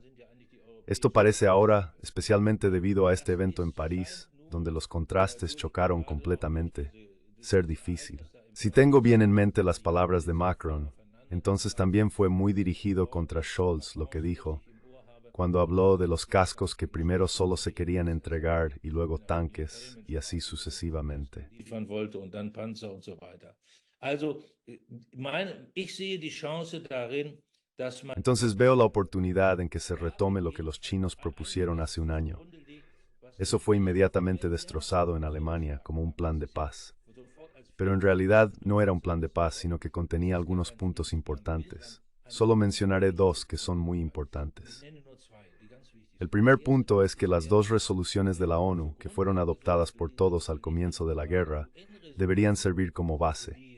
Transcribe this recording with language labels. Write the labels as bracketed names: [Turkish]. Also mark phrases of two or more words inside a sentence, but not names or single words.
[Spanish] Esto parece ahora, especialmente debido a este evento en París, donde los contrastes chocaron completamente, ser difícil. Si tengo bien en mente las palabras de Macron, entonces también fue muy dirigido contra Scholz lo que dijo, cuando habló de los cascos que primero solo se querían entregar y luego tanques, y así sucesivamente. [German] Liefern wollte und dann Panzer und so weiter. Also, ich sehe die Chance darin, dass man [Spanish] Entonces veo la oportunidad en que se retome lo que los chinos propusieron hace un año. Eso fue inmediatamente destrozado en Alemania como un plan de paz. Pero en realidad no era un plan de paz, sino que contenía algunos puntos importantes. Solo mencionaré dos que son muy importantes. El primer punto es que las dos resoluciones de la ONU, que fueron adoptadas por todos al comienzo de la guerra, deberían servir como base.